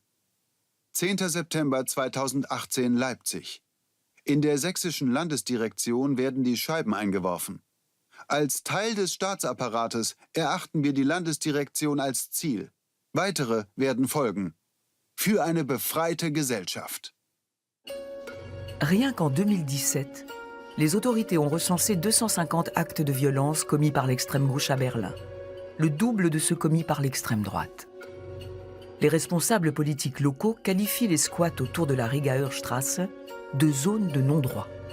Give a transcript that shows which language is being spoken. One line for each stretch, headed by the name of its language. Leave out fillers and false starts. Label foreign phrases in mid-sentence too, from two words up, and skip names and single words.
German: 10. September 2018, Leipzig. In der sächsischen Landesdirektion werden die Scheiben eingeworfen. Als Teil des Staatsapparates erachten wir die Landesdirektion als Ziel. Weitere werden folgen. Für eine befreite Gesellschaft.
French: Rien qu'en 2017, les autorités ont recensé 250 actes de violence commis par l'extrême gauche à Berlin, le double de ceux commis par l'extrême droite. Les responsables politiques locaux qualifient les squats autour de la Rigaer Straße de zones de non-droit.